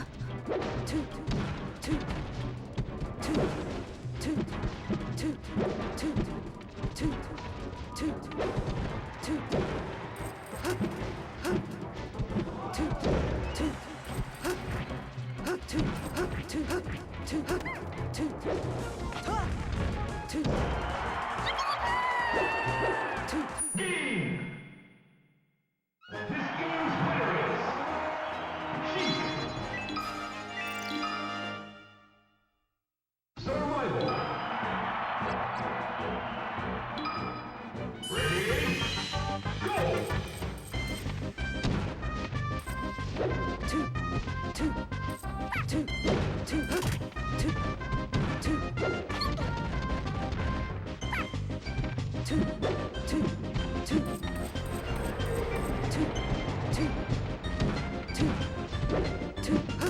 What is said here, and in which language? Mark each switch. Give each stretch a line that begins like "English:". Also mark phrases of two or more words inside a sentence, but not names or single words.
English: Toot, toot, toot, toot, toot, toot, toot, toot, toot, huh? Huh? Toot, toot. Toot, toot, toot, toot, toot, toot, toot. Game! This game's winner is Sheep. Survival. Ready? Go! Toot, toot, toot, toot, toot, toot. Toot, toot, toot, toot, toot, toot, toot, huh?